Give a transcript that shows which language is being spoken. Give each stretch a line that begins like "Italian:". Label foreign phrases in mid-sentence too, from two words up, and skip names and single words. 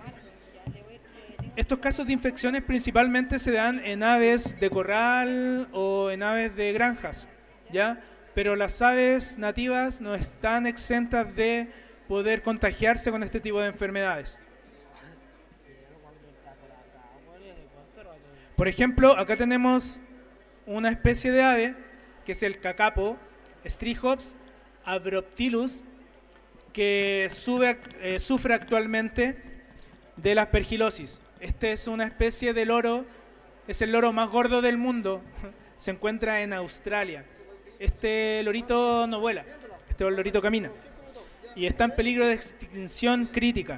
Spanish: Estos casos de infecciones principalmente se dan en aves de corral o en aves de granjas, ¿ya? Pero las aves nativas no están exentas de poder contagiarse con este tipo de enfermedades. Por ejemplo, acá tenemos una especie de ave que es el cacapo, Strychops abroptilus, que sufre actualmente de la aspergilosis. Este es una especie de loro, es el loro más gordo del mundo, se encuentra en Australia. Este lorito no vuela, este lorito camina y está en peligro de extinción crítica.